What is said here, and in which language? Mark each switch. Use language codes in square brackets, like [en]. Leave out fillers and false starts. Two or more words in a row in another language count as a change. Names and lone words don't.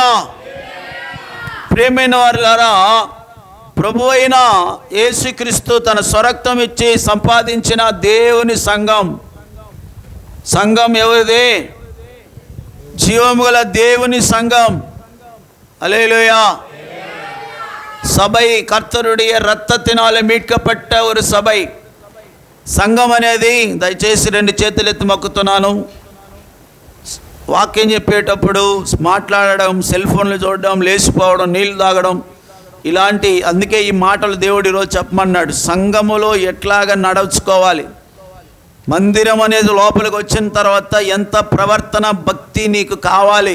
[te] ప్రియమైన వారులారా, ప్రభువైన యేసుక్రీస్తు తన స్వరక్తం ఇచ్చి సంపాదించిన దేవుని సంఘం ఎవరిది? జీవము గల దేవుని సంఘం. హల్లెలూయా. [ta] சபை கர்த்தருடைய இரத்தத்தினாலே மீட்கப்பட்ட ஒரு சபை. [te] సంఘం అనేది దయచేసి 2 చేతులు ఎత్తి మొక్కుతున్నాను. వాక్యం చెప్పేటప్పుడు మాట్లాడడం, సెల్ ఫోన్లు చూడడం, లేచిపోవడం, నీళ్ళు తాగడం ఇలాంటి, అందుకే ఈ మాటలు దేవుడు ఈరోజు చెప్పమన్నాడు. సంఘములో ఎట్లాగా నడుచుకోవాలి, మందిరం అనేది లోపలికి వచ్చిన తర్వాత ఎంత ప్రవర్తన భక్తి నీకు కావాలి.